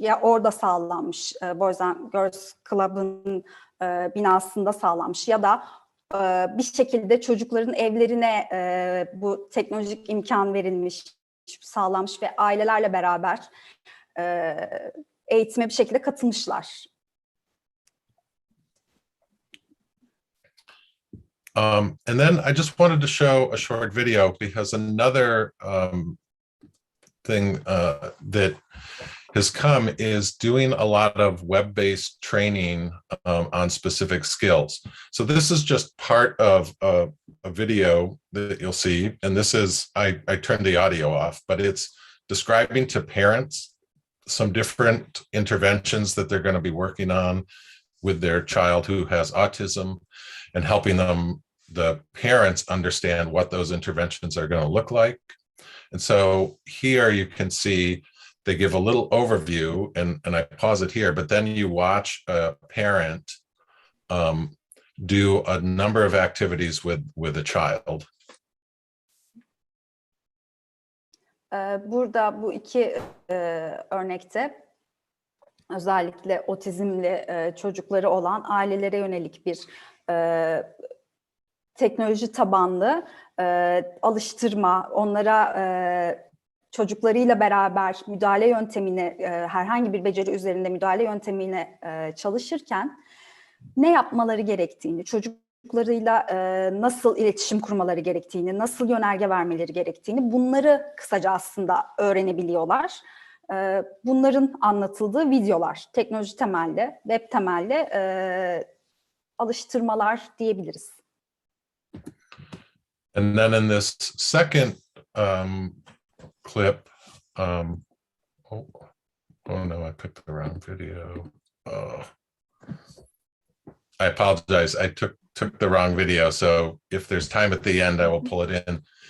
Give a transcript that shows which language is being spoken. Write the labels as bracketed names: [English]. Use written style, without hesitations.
[Turkish] Ya orada sağlanmış, Boys and Girls Club'ın binasında sağlanmış ya da bir şekilde çocukların evlerine bu teknolojik imkan verilmiş, sağlanmış ve ailelerle beraber eğitime bir şekilde katılmışlar. [English] And then I just wanted to show a short video because another thing that has come is doing a lot of web-based training on specific skills. So this is just part of a video that you'll see. And this is, I turned the audio off, but it's describing to parents some different interventions that they're going to be working on with their child who has autism, and helping the parents understand what those interventions are going to look like. And so here you can see they give a little overview, and I pause it here, but then you watch a parent do a number of activities with a child. [Turkish] Burada bu iki örnekte özellikle otizmli çocukları olan ailelere yönelik bir teknoloji tabanlı alıştırma, onlara çocuklarıyla beraber müdahale yöntemine, herhangi bir beceri üzerinde müdahale yöntemine çalışırken ne yapmaları gerektiğini, çocuklarıyla nasıl iletişim kurmaları gerektiğini, nasıl yönerge vermeleri gerektiğini, bunları kısaca aslında öğrenebiliyorlar. Bunların anlatıldığı videolar, teknoloji temelli, web temelli alıştırmalar diyebiliriz. [English] And then in this second clip, oh no, I picked the wrong video. Oh, I apologize. I took the wrong video. So if there's time at the end, I will pull it in.